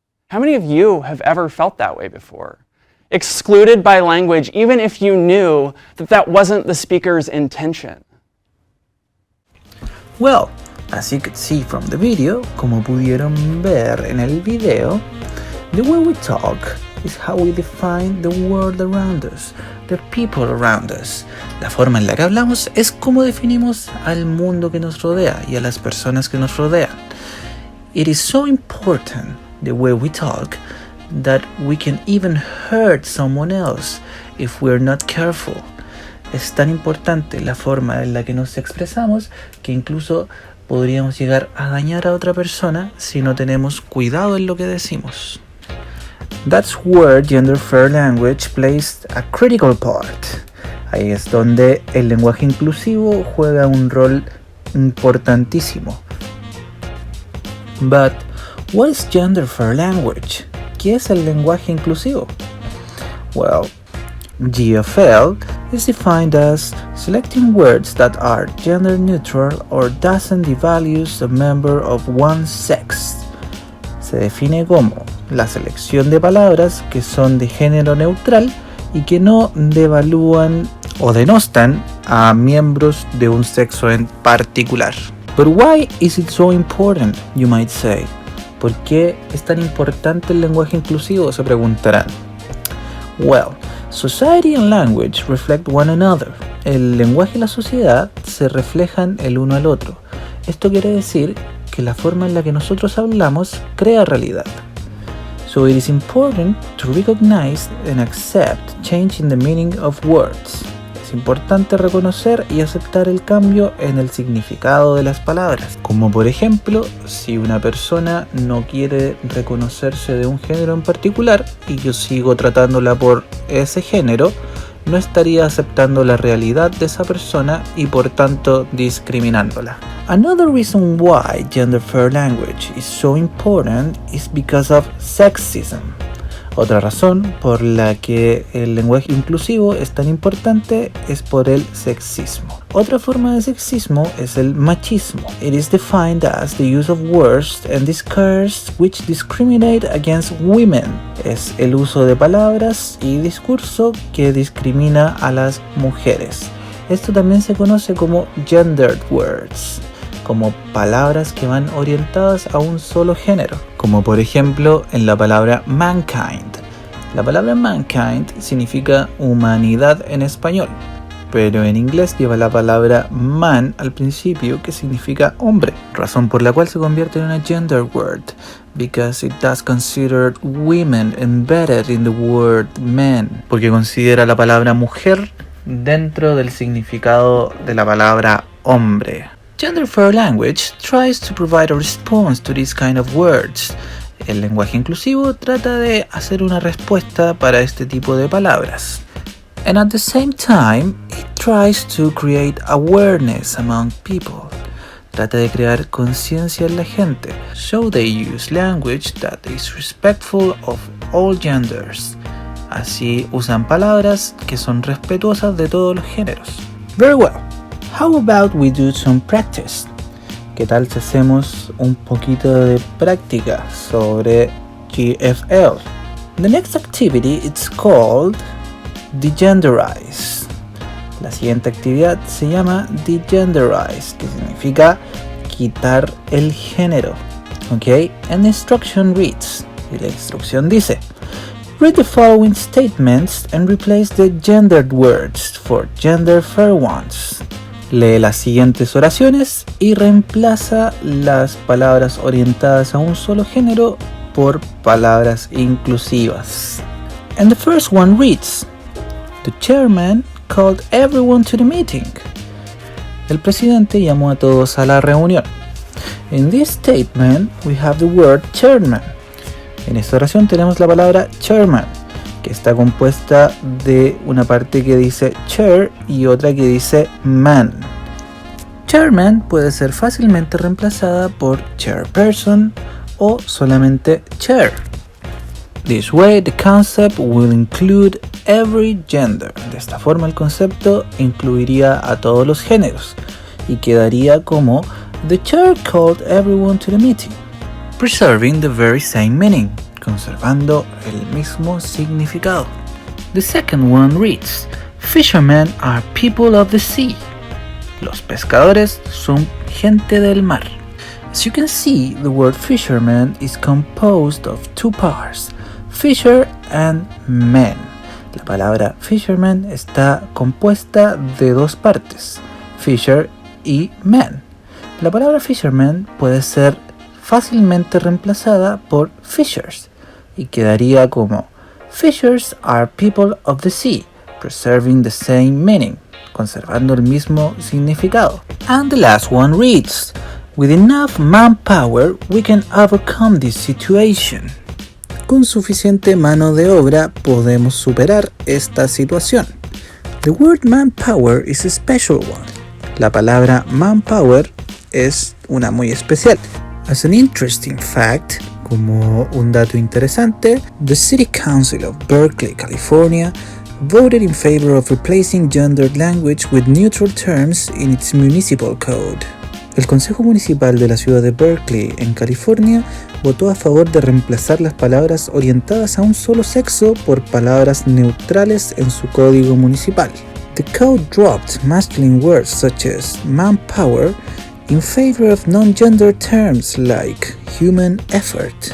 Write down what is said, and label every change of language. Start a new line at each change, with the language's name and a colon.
English: How many of you have ever felt that way before? Excluded by language, even if you knew that that wasn't the speaker's intention. Well, as you could see from the video,
Spanish: como pudieron ver en el video,
English: the way we talk is how we define the world around us, the people around us.
Spanish: La forma en la que hablamos es como definimos al mundo que nos rodea y a las personas que nos rodean.
English: It is so important the way we talk that we can even hurt someone else if we're not careful.
Spanish: Es tan importante la forma en la que nos expresamos que incluso podríamos llegar a dañar a otra persona si no tenemos cuidado en lo que decimos.
English: That's where gender-fair language plays a critical part.
Spanish: Ahí es donde el lenguaje inclusivo juega un rol importantísimo.
English: But what is gender-fair language?
Spanish: ¿Qué es el lenguaje inclusivo?
English: Well, GFL is defined as selecting words that are gender neutral or doesn't devalue a member of one's sex.
Spanish: Se define como la selección de palabras que son de género neutral y que no devalúan o denostan a miembros de un sexo en particular.
English: But why is it so important, you might say?
Spanish: ¿Por qué es tan importante el lenguaje inclusivo? Se preguntarán.
English: Well, society and language reflect one another.
Spanish: El lenguaje y la sociedad se reflejan el uno al otro. Esto quiere decir que la forma en la que nosotros hablamos crea realidad.
English: So it is important to recognize and accept change in the meaning of words.
Spanish: Es importante reconocer y aceptar el cambio en el significado de las palabras. Como por ejemplo, si una persona no quiere reconocerse de un género en particular y yo sigo tratándola por ese género, no estaría aceptando la realidad de esa persona y por tanto discriminándola.
English: Another reason why gender-fair language is so important is because of sexism.
Spanish: Otra razón por la que el lenguaje inclusivo es tan importante es por el sexismo. Otra forma de sexismo es el machismo.
English: It is defined as the use of words and discourse which discriminate against women.
Spanish: Es el uso de palabras y discurso que discrimina a las mujeres. Esto también se conoce como gendered words, como palabras que van orientadas a un solo género, como por ejemplo en la palabra mankind. La palabra mankind significa humanidad en español, pero en inglés lleva la palabra man al principio, que significa hombre, razón por la cual se convierte en una gender word,
English: because it does consider women embedded in the word man,
Spanish: porque considera la palabra mujer dentro del significado de la palabra hombre.
English: Gender-fair language tries to provide a response to these kind of words.
Spanish: El lenguaje inclusivo trata de hacer una respuesta para este tipo de palabras.
English: And at the same time, it tries to create awareness among people.
Spanish: Trata de crear conciencia en la gente.
English: So they use language that is respectful of all genders.
Spanish: Así usan palabras que son respetuosas de todos los géneros.
English: Very well. How about we do some practice?
Spanish: ¿Qué tal si hacemos un poquito de práctica sobre GFL?
English: The next activity is called degenderize.
Spanish: La siguiente actividad se llama degenderize, que significa quitar el género.
English: Okay? And the instruction reads,
Spanish: y la instrucción dice:
English: read the following statements and replace the gendered words for gender-fair ones.
Spanish: Lee las siguientes oraciones y reemplaza las palabras orientadas a un solo género por palabras inclusivas.
English: And the first one reads: the chairman called everyone to the meeting.
Spanish: El presidente llamó a todos a la reunión.
English: In this statement we have the word chairman.
Spanish: En esta oración tenemos la palabra chairman, que está compuesta de una parte que dice chair y otra que dice man. Chairman puede ser fácilmente reemplazada por chairperson o solamente chair.
English: This way the concept will include every gender.
Spanish: De esta forma el concepto incluiría a todos los géneros y quedaría como
English: the chair called everyone to the meeting, preserving the very same meaning,
Spanish: conservando el mismo significado.
English: The second one reads: fishermen are people of the sea.
Spanish: Los pescadores son gente del mar.
English: As you can see, the word fisherman is composed of two parts, fisher and men.
Spanish: La palabra fisherman está compuesta de dos partes, fisher y man. La palabra fisherman puede ser fácilmente reemplazada por fishers y quedaría como:
English: fishers are people of the sea, preserving the same meaning,
Spanish: conservando el mismo significado.
English: And the last one reads: with enough manpower we can overcome this situation.
Spanish: Con suficiente mano de obra podemos superar esta situación.
English: The word manpower is a special one.
Spanish: La palabra manpower es una muy especial.
English: As an interesting fact,
Spanish: como un dato interesante,
English: the City Council of Berkeley, California, voted in favor of replacing gendered language with neutral terms in its municipal code.
Spanish: El Consejo Municipal de la ciudad de Berkeley, en California, votó a favor de reemplazar las palabras orientadas a un solo sexo por palabras neutrales en su código municipal.
English: The code dropped masculine words such as manpower in favor of non-gender terms like human effort.